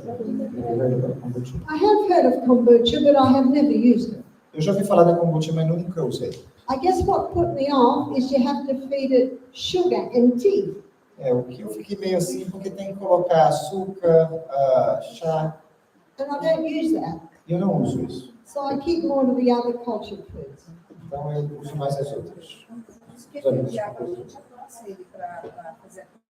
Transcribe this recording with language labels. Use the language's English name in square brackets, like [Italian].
[English] Have you heard about kombucha? I have heard of kombucha, but I have never used it. [Portuguese] Eu já ouvi falar da kombucha, mas nunca usei. [English] I guess what put me off is you have to feed it sugar and tea. [Portuguese] O que eu fiquei meio assim, porque tem que colocar açúcar, chá, [English] And I don't use that. [Portuguese] e eu não uso isso. [English] So I keep more to the other cultured foods. [Portuguese] Então eu uso mais as outras. Os kefir de água, a gente aconselha para fazer